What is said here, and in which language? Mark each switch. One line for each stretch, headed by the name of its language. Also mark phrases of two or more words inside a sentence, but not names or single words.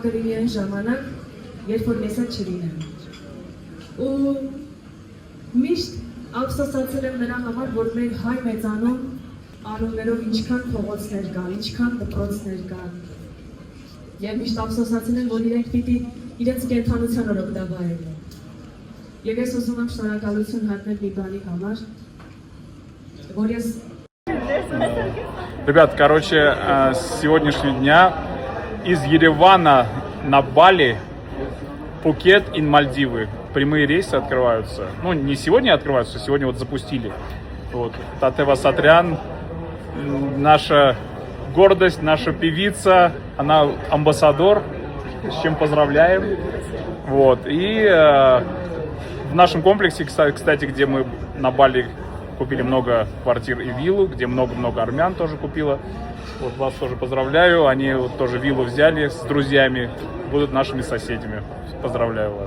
Armenian: կլինի այն ժամանակ, երբ որ մեզ հետ չլինեմ։ Ու միշտ ափսոսացել եմ նրա համար, որ մեր հայ մեծանուն անուններով ինչքան փողոցներ կան, ինչքան դպրոցներ կան։ Եվ միշտ ափսոսացել եմ, որ իրենք պիտի իրենց կենդանության օրոք դա վայելեն։ Եվ ես ուզում եմ շնորհակալություն հայտնել մի բանի համար, որ ես...
Russian: Ребят, короче, с сегодняшнего дня из Еревана на Бали, Пхукет и Мальдивы прямые рейсы открываются. Ну, не сегодня открываются, сегодня вот запустили. Вот. Тաթև Асатрян, наша гордость, наша певица, она амбассадор, с чем поздравляем. Вот. И в нашем комплексе, кстати, где мы на Бали купили много квартир и виллу, где много-много армян тоже купила. Вот вас тоже поздравляю, они вот тоже виллу взяли с друзьями, будут нашими соседями. Поздравляю вас.